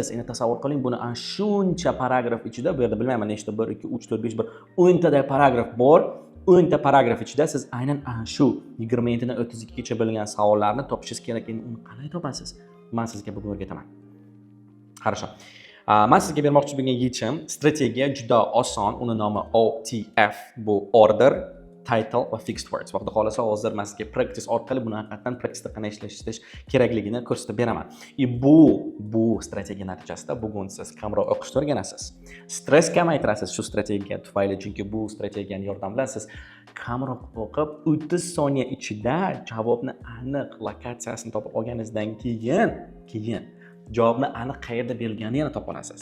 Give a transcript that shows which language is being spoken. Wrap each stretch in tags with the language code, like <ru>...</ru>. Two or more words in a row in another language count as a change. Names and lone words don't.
<uz>Endi tasavvur qiling, buni shuncha paragraf ichida, bu yerda bilmayman nechta 1 2 3 4 5 1 10 ta paragraf bor. 10 ta paragraf ichida siz aynan shu 27 dan 32 gacha bo'lgan savollarni topishingiz kerak. Endi uni qanday topasiz? Men sizga bugun o'rgataman.</uz> <ru>Хорошо.</ru> <uz>Men sizga bermoqchi bo'lgan yechim strategiya juda oson. Uni nomi OTF, bu</uz> <en>order, title</en> <uz>va</uz> <en>fixed words.</en> <uz>Vaqti qolsa hozir men sizga practice orqali buni haqiqatan practice qanday ishlash kerakligini ko'rsatib beraman. Bu strategiya natijasida bugun siz kamroq o'qishni o'rganasiz. Stress kamaytirasiz shu strategiya tufayli, chunki bu strategiyaning yordami bilan siz kamroq o'qib 30 soniya ichida javobni aniq lokatsiyasini topib olganingizdan keyin javobni aniq qayerda berilganini yana topa olasiz.</uz>